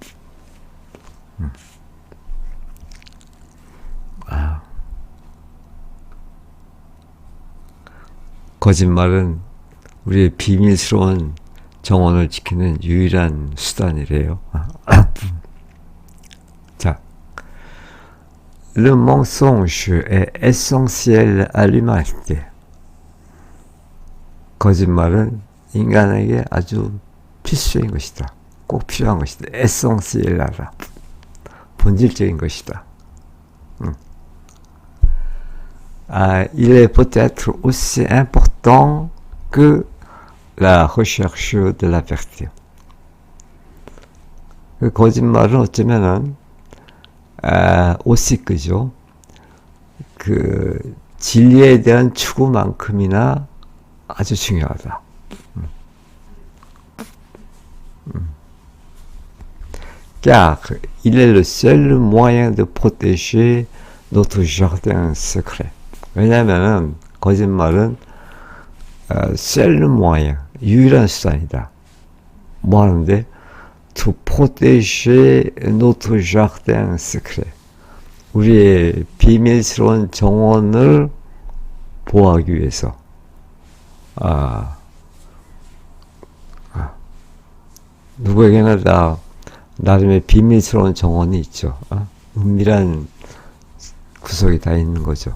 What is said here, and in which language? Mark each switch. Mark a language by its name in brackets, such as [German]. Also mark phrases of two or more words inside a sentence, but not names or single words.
[Korean] 거짓말은 우리의 비밀스러운 정원을 지키는 유일한 수단이래요. 자, [French] Le mensonge est essentiel à l'humanité. [Korean] 거짓말은 인간에게 아주 필수적인 것이다. 꼭 필요한 것이다. essentiel하다. 본질적인 것이다. [French] Il est peut-être aussi important que la recherche de la vérité. [Korean] 그 거짓말은 어쩌면은 오시크죠. 그 진리에 대한 추구만큼이나 아주 중요하다. [French] Car il est le seul moyen de protéger notre jardin secret. [Korean] 왜냐하면 거짓말은 [French] seul moyen, [Korean] 유일한 수단이다. 뭐 하는데? [French] To protéger notre jardin secret. [Korean] 우리의 비밀스러운 정원을 보호하기 위해서. 누구에게나 다 나름의 비밀스러운 정원이 있죠. 은밀한 구석이 다 있는 거죠.